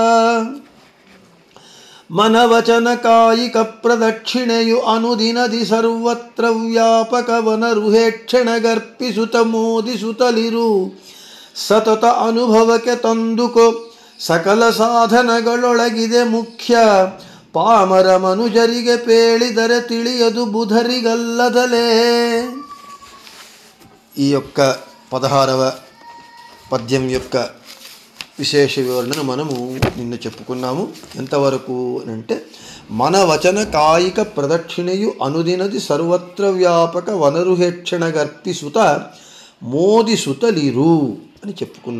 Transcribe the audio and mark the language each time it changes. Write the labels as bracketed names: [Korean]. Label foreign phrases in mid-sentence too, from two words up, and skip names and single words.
[Kannada] ಮನವಚನ ಕಾಯಿಕ ಪ್ರದಕ್ಷಿಣೆಯು ಅನುದಿನದಿ ಸರ್ವತ್ರ ವ್ಯಾಪಕವನರುಹೇಕ್ಷಣಗರ್ಪಿಸುತ್ತ ಮೋದಿಸುತ್ತಲಿರು ಸತತ ಅನುಭವಕ್ಕೆ ತಂದುಕೋ ಸಕಲ ಸಾಧನಗಳೊಳಗಿದೆ ಮುಖ್ಯ ಪಾಮರ ಮನುಜರಿಗೆ ಪೇಳಿದರೆ ತಿಳಿಯದು ಬುಧರಿಗಲ್ಲದಲೇ. [Telugu] ఈ యొక్క 16వ పద్యం యొక్క విశేష వివరణను మనము నిన్న చెప్పుకున్నాము. ఎంతవరకు అంటే [Kannada] ಮನ ವಚನ ಕಾಯಿಕ ಪ್ರದಕ್ಷಿಣೆಯು ಅನುದಿನದಿ ಸರ್ವತ್ರ ವ್ಯಾಪಕ ವನರುಹೇಕ್ಷಣ ಗರ್ಪಿಸುತ್ತ ಮೋದಿಸುತ್ತಲಿರು [Telugu] అని చెప్పుకున్నాం.